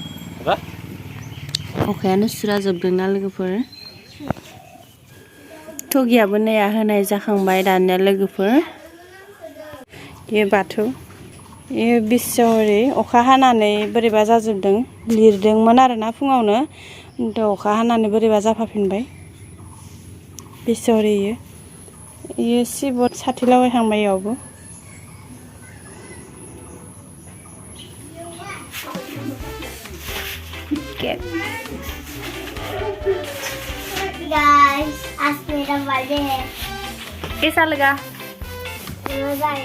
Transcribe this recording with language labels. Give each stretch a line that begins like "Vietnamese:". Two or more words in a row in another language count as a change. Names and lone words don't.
Bodo: अखायानो सुस्राजोबदोंना लोगोफोर थगियाबो नैया होनाय जाखांबाय दानिया लोगोफोर बे बाथौ बे बिसहरि अखा हानानै बोरैबा जाजोबदों लिरदोंमोन आरोना फुङावनो खिन्थु अखा हानानै बोरैबा जाफाफिनबाय बिसहरि इयो सिबत साथि लागायखांबाय इयावबो
English: Guys,
Hindi: आज मेरा बर्थडे है। कैसा लगा? मजा आया।